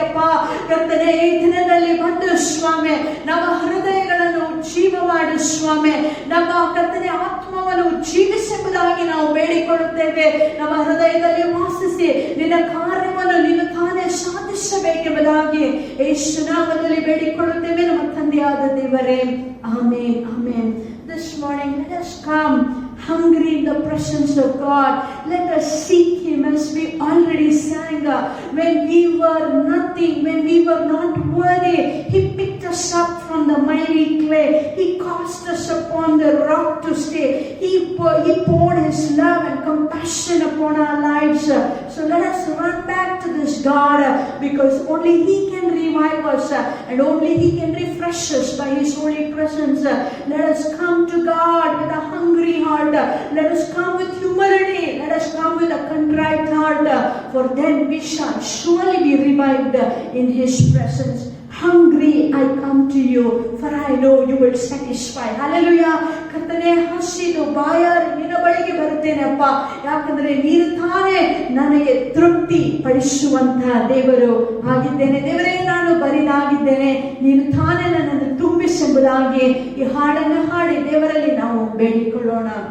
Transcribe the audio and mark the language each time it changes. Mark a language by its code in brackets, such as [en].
[kn] ಅಪ್ಪ ಕರ್ತನೆ, ಈ ದಿನದಲ್ಲಿ ಬಂದು ಸ್ವಾಮಿ ನಮ್ಮ ಹೃದಯಗಳನ್ನು ಜೀವ ಮಾಡು ಸ್ವಾಮಿ. ನಮ್ಮ ಕರ್ತನೆ ಆತ್ಮವನ್ನು ಜೀವಿಸುವುದಾಗಿ ನಾವು ಬೇಡಿಕೊಳ್ಳುತ್ತೇವೆ. ನಮ್ಮ ಹೃದಯದಲ್ಲಿ ವಾಸಿಸಿ ನಿನ್ನ ಕಾರ್ಯವನ್ನು ನಿನ್ನ ತಾನೇ ಸಾಧಿಸಬೇಕೆಂಬುದಾಗಿ ಯೇಸು ನಾಮದಲ್ಲಿ ಬೇಡಿಕೊಳ್ಳುತ್ತೇವೆ ನಮ್ಮ ತಂದೆಯಾದ ದೇವರೇ. Amen, amen. [en] This morning let us come hungry in the presence of God. Let us seek Him as we already sang. When we were nothing, when we were not worthy, He picked us up from the miry clay. He cast us upon the rock to stay. He poured His love and compassion upon our lives. So let us run back to this God, because only He can revive us and only He can refresh us by His holy presence. Let us come to God with a hungry heart. Let us come with humility. Let us come with a contrite heart, for then we shall surely be revived in His presence. Hungry I come to you, for I know you will satisfy. Hallelujah. [kn] ಕರ್ತನೆ, ಹಸಿದು ಬಾಯಾರಿ ನಿನ್ನ ಬಳಿಗೆ ಬರುತ್ತೇನೆ ಅಪ್ಪ. ಯಾಕಂದ್ರೆ ನೀನು ತಾನೇ ನನಗೆ ತೃಪ್ತಿ ಪಡಿಸುವಂತಹ ದೇವರು ಆಗಿದ್ದೇನೆ. ದೇವರೇ, ನಾನು ಬರಿದಾಗಿದ್ದೇನೆ, ನೀನು ತಾನೇ ನನ್ನನ್ನು ತುಂಬಿಸೆಂಬುದಾಗಿ ಈ ಹಾಡನ್ನು ಹಾಡಿ ದೇವರಲ್ಲಿ ನಾವು ಬೇಡಿಕೊಳ್ಳೋಣ.